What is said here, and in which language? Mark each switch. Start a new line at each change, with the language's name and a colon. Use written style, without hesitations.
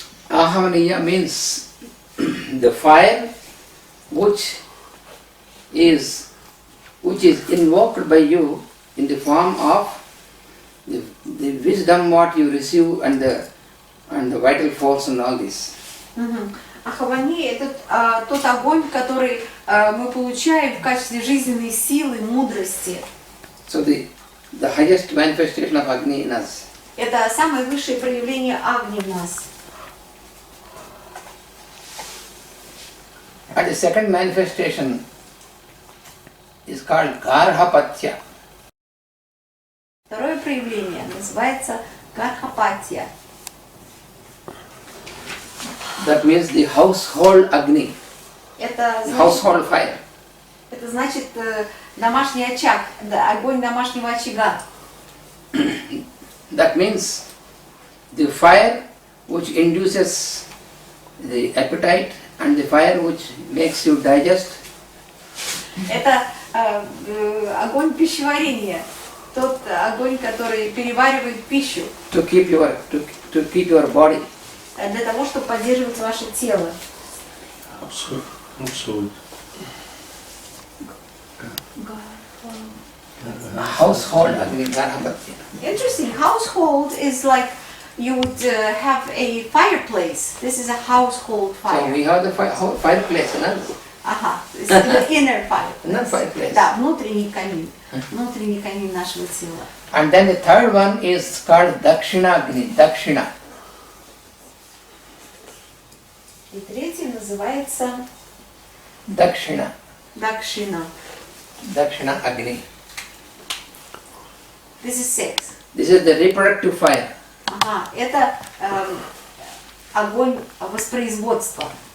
English: Ahavaniya means the fire which is invoked by you in the form of the wisdom what you receive and the vital force and all this.
Russian: Ахавани – это тот огонь, который мы получаем в качестве жизненной силы, мудрости.
English: So the highest manifestation of Agni in us.
Russian: Это самое высшее проявление Агни в нас.
English: And the second manifestation is called Garhapatya.
Russian: Второе проявление называется Гархапатья.
English: That means the household Agni,
Russian: Это значит,
English: household fire.
Russian: это значит домашний очаг, огонь домашнего очага.
English: That means the fire which induces the appetite and the fire which makes you digest.
Russian: Это огонь пищеварения, тот огонь, который переваривает пищу
English: To keep your body.
Russian: для того, чтобы поддерживать ваше тело.
English: Household Agni, Garhapatya. Interesting. Household is like you would have a fireplace. This is a household So fire. we have the fireplace, no? Ага, it's the inner Inner fireplace. fireplace.
Russian: Да, внутренний камин нашего тела.
English: And then the third one is called Dakshina Agni, Dakshina.
Russian: И третий называется
English: Dakshina,
Russian: Дакшина.
English: Dakshina Agni. This is sex. This is the reproductive fire.
Russian: Ага, это огонь воспроизводства.